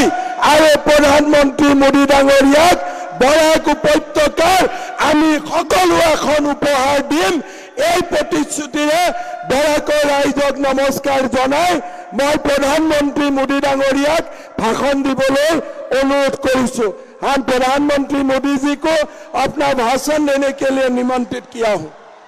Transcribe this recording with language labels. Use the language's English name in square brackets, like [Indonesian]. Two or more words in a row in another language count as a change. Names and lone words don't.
[Assamese] আৰু প্ৰধানমন্ত্ৰী মোদী ডাঙৰীয়াক বৰাক উপত্যকাৰ আমি সকলো এখন উপহাৰ দিম। এই প্ৰতিশ্ৰুতিৰে বৰাকৰ ৰাইজক নমস্কাৰ জনাই মই প্ৰধানমন্ত্ৰী মোদী ডাঙৰীয়াক ভাষণ দিবলৈ অনুৰোধ কৰিছো। [Hindi] हम प्रधानमंत्री मोदी जी को अपना भाषण देने के लिए निमंत्रित किया हूं।